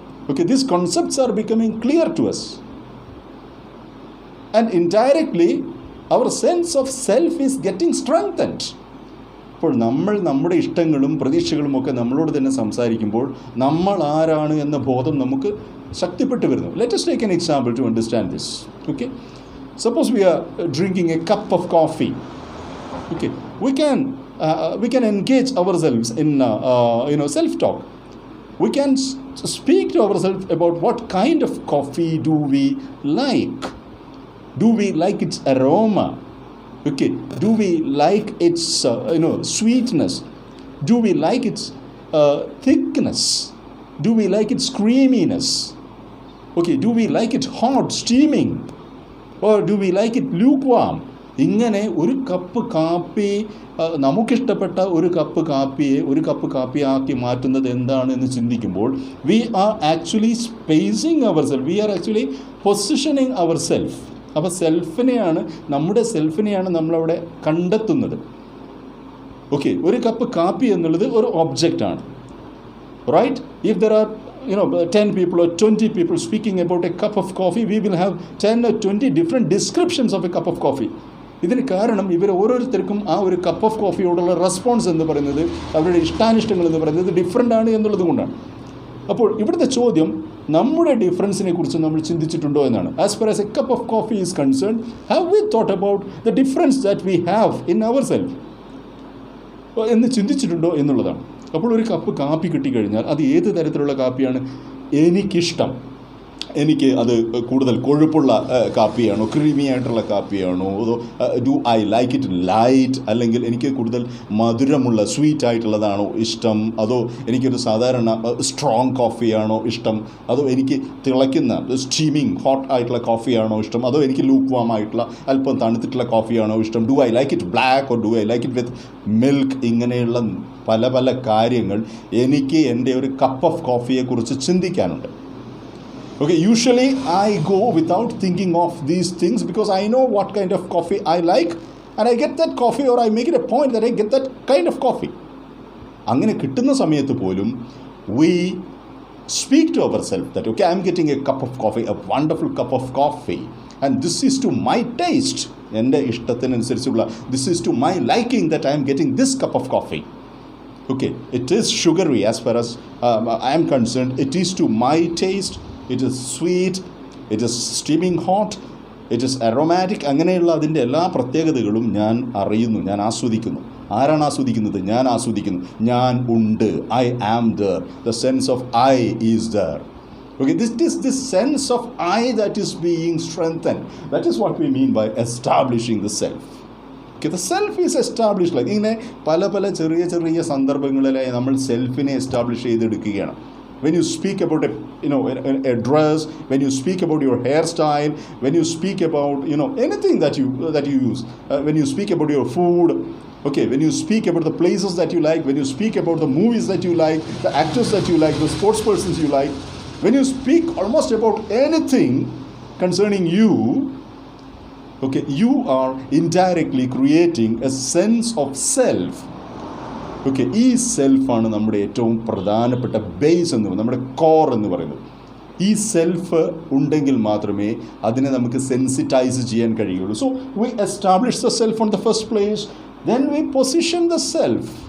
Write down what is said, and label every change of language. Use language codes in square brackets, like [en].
[en] Okay, these concepts are becoming clear to us. And indirectly, our sense of self is getting strengthened. [ml] അപ്പോൾ നമ്മുടെ ഇഷ്ടങ്ങളും പ്രതീക്ഷകളും ഒക്കെ നമ്മളോട് തന്നെ സംസാരിക്കുമ്പോൾ നമ്മൾ ആരാണ് എന്ന ബോധം നമുക്ക് ശക്തിപ്പെട്ടു വരുന്നു. [en] Let us take an example to understand this. Okay, suppose we are drinking a cup of coffee. Okay, we can engage ourselves in self-talk. We can speak to ourselves about what kind of coffee do we like. Do we like its aroma? Okay. Do we like its sweetness? Do we like its thickness? Do we like its creaminess? Okay. Do we like it hot, steaming? Or do we like it lukewarm? [ml] ഇങ്ങനെ ഒരു cup കാപ്പി, നമുക്കിഷ്ടപ്പെട്ട ഒരു cup കാപ്പിയാക്കി മാറ്റുന്നത് എന്താണെന്ന് ചിന്തിക്കുമ്പോൾ [en] We are actually spacing our self. We are actually positioning our self. [ml] അപ്പോൾ നമ്മുടെ സെൽഫിനെയാണ് നമ്മളവിടെ കണ്ടെത്തുന്നത്. ഓക്കെ, ഒരു കപ്പ് കാപ്പി എന്നുള്ളത് ഒരു ഒബ്ജക്റ്റാണ്. [en] Right? If there are 10 people or 20 people speaking about a cup of coffee, we will have 10 or 20 different descriptions of a cup of coffee. [ml] ഇതിന് കാരണം ഇവർ ഓരോരുത്തർക്കും ആ ഒരു കപ്പ് ഓഫ് കോഫിയോടുള്ള റെസ്പോൺസ് എന്ന് പറയുന്നത്, അവരുടെ ഇഷ്ടാനിഷ്ടങ്ങൾ എന്ന് പറയുന്നത് ഡിഫറെൻ്റ് ആണ് എന്നുള്ളത് കൊണ്ടാണ്. അപ്പോൾ ഇവിടുത്തെ ചോദ്യം നമ്മുടെ ഡിഫറൻസിനെ കുറിച്ച് നമ്മൾ ചിന്തിച്ചിട്ടുണ്ടോ എന്നാണ്. [en] as far as a cup of coffee is concern, have we thought about the difference that we have in our self [ml] എന്ന് ചിന്തിച്ചിട്ടുണ്ടോ എന്നുള്ളതാണ്. അപ്പോൾ ഒരു കപ്പ് കാപ്പി കിട്ടിക്കഴിഞ്ഞാൽ അത് ഏത് തരത്തിലുള്ള കാപ്പിയാണ് എനിക്കിഷ്ടം? എനിക്ക് അത് കൂടുതൽ കൊഴുപ്പുള്ള കാപ്പിയാണോ, ക്രീമി ആയിട്ടുള്ള കാപ്പിയാണോ, അതോ [en] do I like it light, [ml] അല്ലെങ്കിൽ എനിക്ക് കൂടുതൽ മധുരമുള്ള സ്വീറ്റ് ആയിട്ടുള്ളതാണോ ഇഷ്ടം, അതോ എനിക്കൊരു സാധാരണ സ്ട്രോങ് കോഫിയാണോ ഇഷ്ടം, അതോ എനിക്ക് തിളയ്ക്കുന്ന സ്റ്റീമിങ് ഹോട്ട് ആയിട്ടുള്ള കോഫിയാണോ ഇഷ്ടം, അതോ എനിക്ക് ലൂക്ക് വാം ആയിട്ടുള്ള അല്പം തണുത്തിട്ടുള്ള കോഫിയാണോ ഇഷ്ടം, [en] Do I like it black or do I like it with milk. [ml] ഇങ്ങനെയുള്ള പല കാര്യങ്ങൾ എനിക്ക് എൻ്റെ ഒരു cup of കോഫിയെക്കുറിച്ച് ചിന്തിക്കാനുണ്ട്. [en] Okay, usually I go without thinking of these things because I know what kind of coffee I like and I get that coffee, or I make it a point that I get that kind of coffee. [ml] അങ്ങനെ കിട്ടുന്ന സമയത്ത് പോലും [en] we speak to ourselves that okay, I am getting a cup of coffee, a wonderful cup of coffee, and this is to my taste. [ml] എൻ്റെ ഇഷ്ടത്തിനനുസരിച്ചുള്ള, [en] this is to my liking that I am getting this cup of coffee. Okay, it is sugary as far as I am concerned. It is to my taste. It is sweet, it is steaming hot, it is aromatic, [ml] അങ്ങനെയുള്ള അതിൻ്റെ എല്ലാ പ്രത്യേകതകളും ഞാൻ അറിയുന്നു, ഞാൻ ആസ്വദിക്കുന്നു. ആരാണ് ആസ്വദിക്കുന്നത്? ഞാൻ ആസ്വദിക്കുന്നു. ഞാൻ ഉണ്ട്. [en] I am there. The sense of I is there. Okay, this sense of I that is being strengthened. That is what we mean by establishing the self. Okay, the self is established. [ml] Like ഇങ്ങനെ പല ചെറിയ ചെറിയ സന്ദർഭങ്ങളിലായി നമ്മൾ സെൽഫിനെ establish ചെയ്തെടുക്കുകയാണ്. [en] When you speak about a dress, when you speak about your hairstyle, when you speak about anything that you use, when you speak about your food, okay, when you speak about the places that you like, when you speak about the movies that you like, the actors that you like, the sports persons you like, when you speak almost about anything concerning you, okay, you are indirectly creating a sense of self. [ml] Okay, ഈ സെൽഫാണ് നമ്മുടെ ഏറ്റവും പ്രധാനപ്പെട്ട base എന്ന് പറയുന്നത്, നമ്മുടെ core എന്ന് പറയുന്നത്. ഈ സെൽഫ് ഉണ്ടെങ്കിൽ മാത്രമേ അതിനെ നമുക്ക് സെൻസിറ്റൈസ് ചെയ്യാൻ കഴിയുള്ളൂ. [en] So we establish the self on the first place, then we position the self.